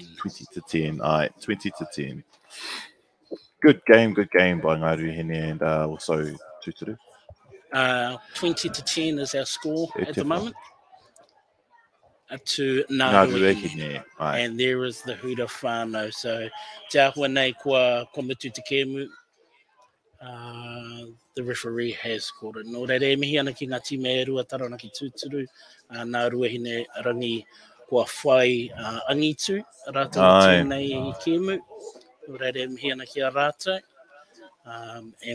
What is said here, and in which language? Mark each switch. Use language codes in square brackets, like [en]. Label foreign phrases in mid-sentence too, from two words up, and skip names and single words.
[en] 20 to 10. All right, 20 to 10. Good game by Ngā Ruahine and also Tūturu. 20 to 10 is our score at the moment. To Ngā Ngā Ruahine. Ruahine. Right. And there is the Huda Whānau. [mi] So, te ahua nei kua Mitu Te Kēmu. [en] The referee has scored it. [mi] Nō reire, mihi ana ki ngā time e rua Taranaki Tūturu. Ngā Ruahine rangi kua whai angitu. Rātau tēnei i Kēmu. Nō reire, mihi ana ki a rātou. [en] And